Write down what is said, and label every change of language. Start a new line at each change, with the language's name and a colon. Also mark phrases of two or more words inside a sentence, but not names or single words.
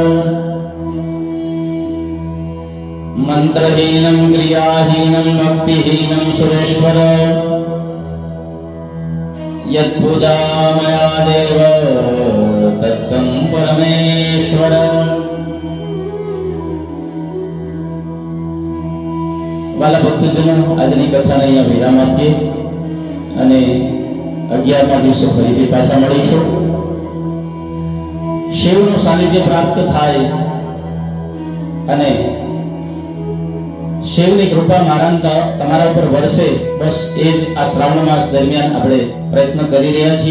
Sanskrit: मंत्रहीनं क्रियाहीनं भक्तिहीनं सुरेश्वर यत्पूजा मया देव तत्तं परमेश्वर
Gujarati: વાલા ભક્તજનો આજની કથાને અહીંયા વિરામ આપીએ અને 11મા દિવસે ફરીથી પાછા મળીશું. શિવનું સાનિધ્ય પ્રાપ્ત થાય અને શિવની કૃપા તમારા ઉપર વરસે, બસ એ જ આ શ્રાવણ માસ દરમિયાન આપણે પ્રયત્ન કરી રહ્યા છીએ.